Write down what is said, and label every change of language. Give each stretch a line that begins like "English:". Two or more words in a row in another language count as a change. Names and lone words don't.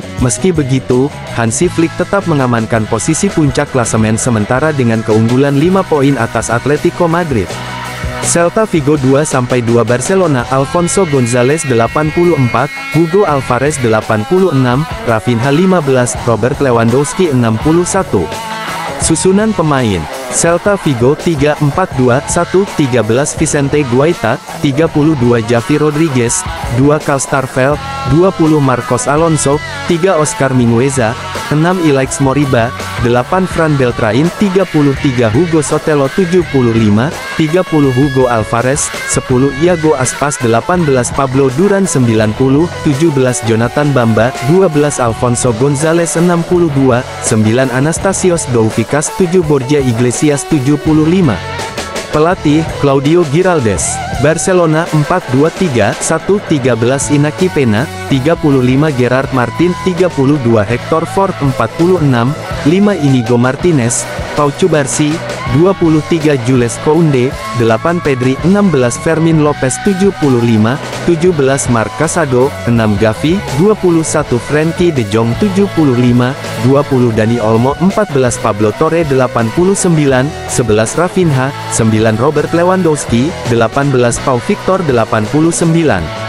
Indonesian: Meski begitu, Hansi Flick tetap mengamankan posisi puncak klasemen sementara dengan keunggulan 5 poin atas Atletico Madrid. Celta Vigo 2-2 Barcelona. Alfonso Gonzalez 84, Hugo Alvarez 86, Rafinha 15, Robert Lewandowski 61. Susunan pemain: Celta Vigo 3-4-2-1, 13 Vicente Guaita, 32 Javi Rodriguez, 2 Karl Starfelt, 20 Marcos Alonso, 3 Oscar Mingueza, 6 Ilaix Moriba, 8 Fran Beltrain, 33 Hugo Sotelo, 75, 30 Hugo Alvarez, 10 Iago Aspas, 18 Pablo Duran, 90, 17 Jonathan Bamba, 12 Alfonso Gonzalez, 62, 9 Anastasios Doufikas, 7 Borja Iglesias, 75. Pelatih, Claudio Giraldes. Barcelona 4-2-3-1, 13 Inaki Pena, 35 Gerard Martin, 32 Hector Fort, 46, 5 Inigo Martinez, Pau Cubarsí, 23 Jules Koundé, 8 Pedri, 16 Fermin Lopez, 75, 17 Marc Casado, 6 Gavi, 21 Frenkie de Jong, 75, 20 Dani Olmo, 14 Pablo Torre, 89, 11 Rafinha, 9 Robert Lewandowski, 18 Pau Victor, 89.